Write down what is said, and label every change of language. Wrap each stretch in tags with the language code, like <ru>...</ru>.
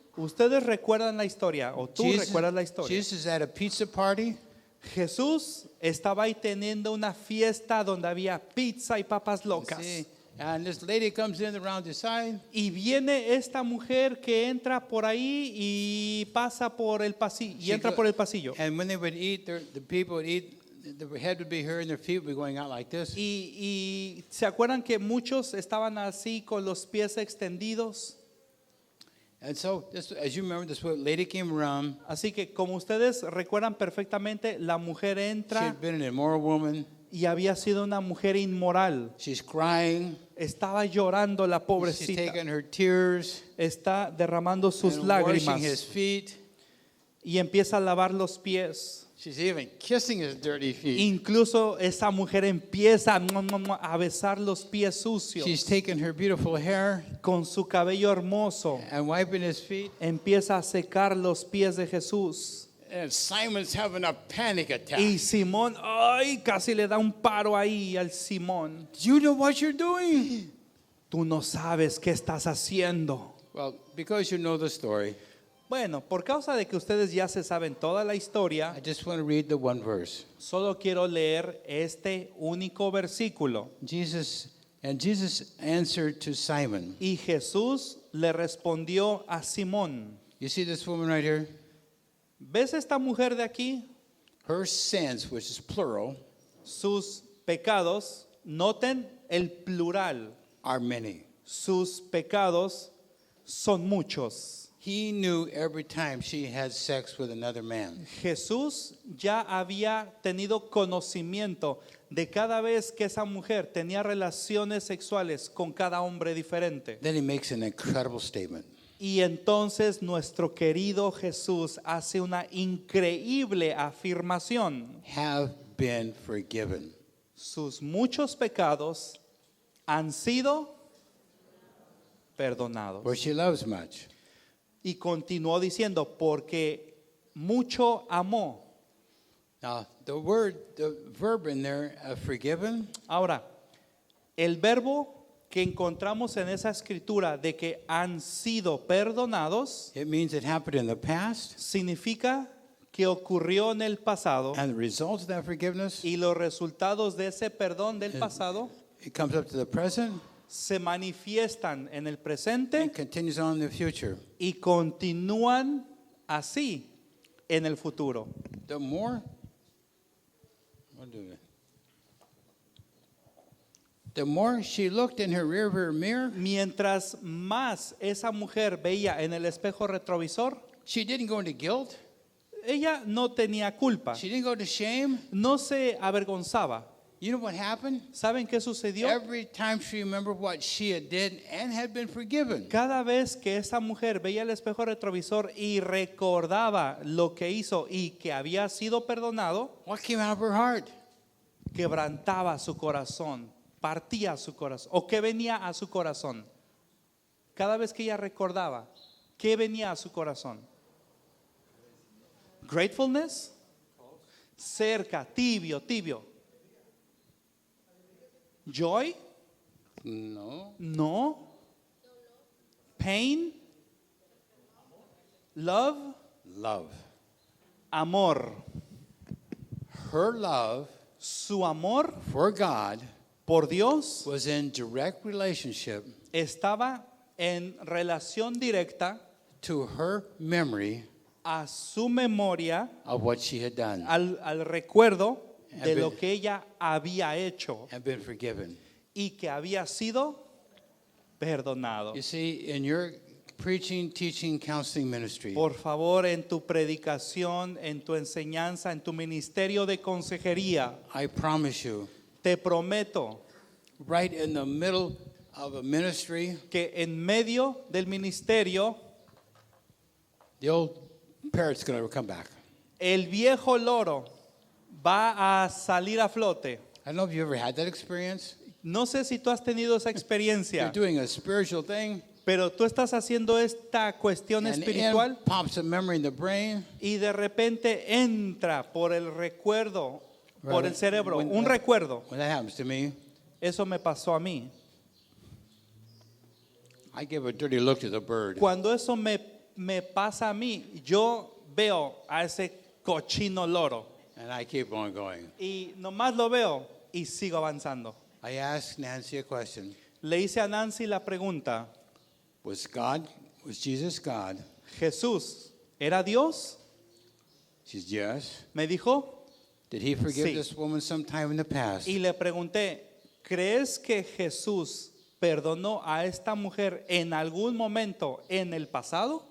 <es>¿Ustedes recuerdan la historia o tú recuerdas la historia?</es> <en>Jesus at a pizza party.</en> <es>Jesús estaba ahí teniendo una fiesta donde había pizza y papas locas.</es> <en>See, and this lady comes in around the side.</en> <es>Y viene esta mujer que entra por ahí y pasa por el pasillo y</es> <en>She</en> <es>entra</es> <en>go-</en> <es>por el pasillo.</es> <en>And when they would eat, the people would eat, the head would be here and their feet would be going out like this.</en> <es>Y se acuerdan que muchos estaban así con los pies extendidos.</es> <en>And so, as you remember, this lady came around.</en> <es>Así que como ustedes recuerdan perfectamente, la mujer</es> <en>She</en> <es>entra</es> <en>had been an immoral woman.</en> <es>y había sido una mujer inmoral.</es> <en>She's crying.</en> <es>Estaba llorando la</es> <en>She's</en> <es>pobrecita.</es> <en>taking her tears</en> <es>Está derramando sus</es> <en>and washing his</en> <es>lágrimas</es> <en>feet.</en> <es>y empieza a lavar los pies.</es> <en>She's even kissing his dirty feet.</en> <es>Incluso esa mujer empieza a besar los pies sucios</es> <en>She's taking her beautiful hair</en> <es>con su cabello hermoso.</es> <en>and wiping his feet.</en> <es>Empieza a secar los pies de Jesús.</es> <en>And Simon's having a panic attack.</en> <es>Y Simón, ay, casi le da un paro ahí al Simón.</es> <en>You know what you're doing?</en> <es>Tú no sabes qué estás haciendo.</es> <en>Well, because you know the story,</en> <es>Bueno, por causa de que ustedes ya se saben toda la historia,</es> <en>I just want to read the one verse.</en> <es>solo quiero leer este único versículo.</es> <en>Jesus answered to Simon.</en> <es>Y Jesús le respondió a Simón.</es> <en>You see this woman right here?</en> <es>¿Ves esta mujer de aquí?</es> <en>Her sins, which is plural,</en> <es>Sus pecados, noten el plural,</es> <en>are many.</en> <es>sus pecados son muchos.</es> <en>He knew every time she had sex with another man.</en> <es>Jesús ya había tenido conocimiento de cada vez que esa mujer tenía relaciones sexuales con cada hombre diferente.</es> <en>Then he makes an incredible statement.</en> <es>Y entonces nuestro querido Jesús hace una increíble afirmación.</es> <en>Have been forgiven.</en> <es>Sus muchos pecados han sido perdonados.</es> <en>For she loves much.</en> <es>Y continuó diciendo, porque mucho amó.</es> <en>Now, the verb in there, forgiven,</en> <es>Ahora, El verbo que encontramos en esa escritura de que han sido perdonados</es> <en>it means it happened in the past,</en> <es>significa que ocurrió en el pasado</es> <en>and the results of that forgiveness,</en> <es>y los resultados de ese perdón del pasado</es> <en>it comes up to the present</en> <es>se manifiestan en el presente</es> <en>and continues on in the future.</en> <es>y continúan así en el futuro.</es> <en>The more, the more she looked in her rearview mirror,</en> <es>Mientras más esa mujer veía en el espejo retrovisor,</es> <en>she didn't go into guilt.</en> <es>ella no tenía culpa,</es> <en>She didn't go to shame.</en> <es>no se avergonzaba.</es> <en>You know what happened?</en> <es>¿Saben qué sucedió?</es> <en>Every time she remembered what she had did and had been forgiven,</en> <es>Cada vez que esa mujer veía el espejo retrovisor y recordaba lo que hizo y que había sido perdonado,</es> <en>what came out of her heart?</en> <es>quebrantaba su corazón, partía su corazón. ¿O qué venía a su corazón? Cada vez que ella recordaba, ¿qué venía a su corazón?</es> <en>Gratefulness,</en> <es>cerca, tibio, tibio.</es> <en>Joy,</en> <es>No. no.</es> <en>Pain, love, Love.</en> <es>amor.</es> <en>Her love</en> <es>Su amor</es> <en>for God</en> <es>por Dios</es> <en>was in direct relationship</en> <es>estaba en relación directa</es> <en>to her memory</en> <es>a su memoria,</es> <en>of what she had done</en> <es>al recuerdo de</es> <en>been-</en> <es>lo que ella había hecho</es> <en>and been forgiven.</en> <es>y que había sido perdonado.</es> <en>You see, in your preaching, teaching, counseling ministry,</en> <es>Por favor, en tu predicación, en tu enseñanza, en tu ministerio de consejería,</es> <en>I promise you,</en> <es>te prometo</es> <en>right in the middle of a ministry,</en> <es>que en medio del ministerio,</es> <en>the old parrot's going to come back.</en> <es>el viejo loro va a salir a flote.</es> <en>I don't know if you ever had that experience.</en> <es>No sé si tú has tenido esa</es> <en>You're</en> <es>experiencia,</es> <en>doing a spiritual thing,</en> <es>pero tú estás haciendo esta cuestión</es> <en>and</en> <es>espiritual</es> <en>in pops a memory in the brain.</en> <es>y de repente entra por el recuerdo, por el cerebro,</es> <en>When</en> <es>un</es> <en>that-</en> <es>recuerdo.</es> <en>When that happens to me,</en> <es>Eso me pasó a mí.</es> <en>I give a dirty look to the bird.</en> <es>Cuando eso me pasa a mí, yo veo a ese cochino loro</es> <en>And I keep on going.</en> <es>y nomás lo veo y sigo avanzando.</es> <en>I asked Nancy a question.</en> <es>Le hice a Nancy la pregunta,</es> <en>Was Jesus God?</en> <es>¿Jesús era Dios?</es> <en>She said, yes.</en> <es>Me dijo,</es> <en>Did he forgive</en> <es>Sí.</es> <en>this woman sometime in the past?</en> <es>y le pregunté, ¿crees que Jesús perdonó a esta mujer en algún momento en el pasado?</es>